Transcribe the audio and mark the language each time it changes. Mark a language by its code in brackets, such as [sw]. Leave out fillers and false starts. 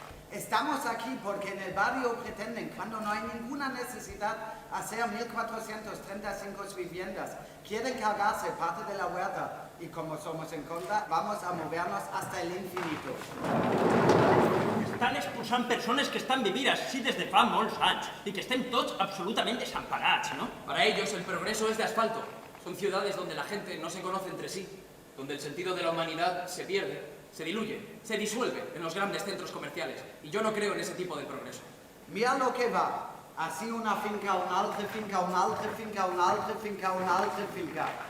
[es] Estamos aquí porque en el barrio pretenden, cuando no hay ninguna necesidad, hacer 1.435 viviendas. Quieren cargarse parte de la huerta Y como somos en contra, vamos a movernos hasta el infinito. [ca] Estan expulsant persones que estan vivint així des de fa molts anys i que estem tots absolutament desamparats, ¿no? [es] Para ellos el progreso es de asfalto. Son ciudades donde la gente no se conoce entre sí, donde el sentido de la humanidad se pierde, se diluye, se disuelve en los grandes centros comerciales. Y yo no creo en ese tipo de progreso. Mira lo que va. Así [ca] una finca, una altra finca, una altra finca, una altra finca, una altra finca.